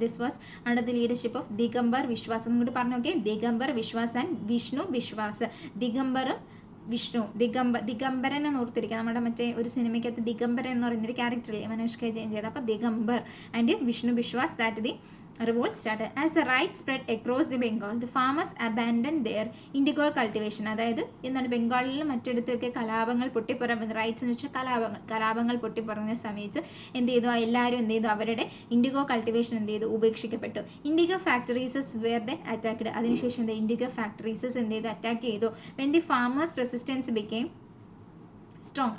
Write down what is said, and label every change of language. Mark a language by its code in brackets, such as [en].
[en] This was under the leadership of Digambar Biswas. [ml] എന്നിട്ട് പറഞ്ഞു നോക്കിയേ, [en] Digambar Biswas and Vishnu Biswas. [ml] ദിഗംബറും വിഷ്ണു, ദിഗംബരൻ എന്ന് ഓർത്തിരിക്കുക. നമ്മുടെ മറ്റേ ഒരു സിനിമയ്ക്കകത്ത് ദിഗംബരൻ എന്ന് പറയുന്നൊരു ക്യാരക്ടറില്ലേ, മനോജ് കെ ജയൻ ചെയ്ത്. [en] അപ്പോൾ Digambar and Vishnu Biswas, that the revolt started. As the riot spread across the Bengal, the farmers abandoned their indigo cultivation. [ml] അതായത് എന്താണ്, ബംഗാളിലും മറ്റിടത്തൊക്കെ കലാപങ്ങൾ പൊട്ടിപ്പറഞ്ഞ, റൈറ്റ്സ് എന്ന് വെച്ചാൽ കലാപങ്ങൾ പൊട്ടിപ്പറഞ്ഞ സമയത്ത് എന്ത് ചെയ്തു, എല്ലാവരും എന്ത് ചെയ്തു, അവരുടെ ഇൻഡിഗോ കൾട്ടിവേഷൻ എന്ത് ചെയ്തു, ഉപേക്ഷിക്കപ്പെട്ടു. [en] Indigo factories were the attacked. [ml] അതിനുശേഷം ഇൻഡിഗോ ഫാക്ടറീസസ് എന്ത് ചെയ്തു, അറ്റാക്ക് ചെയ്തു. [en] When the farmers resistance became strong.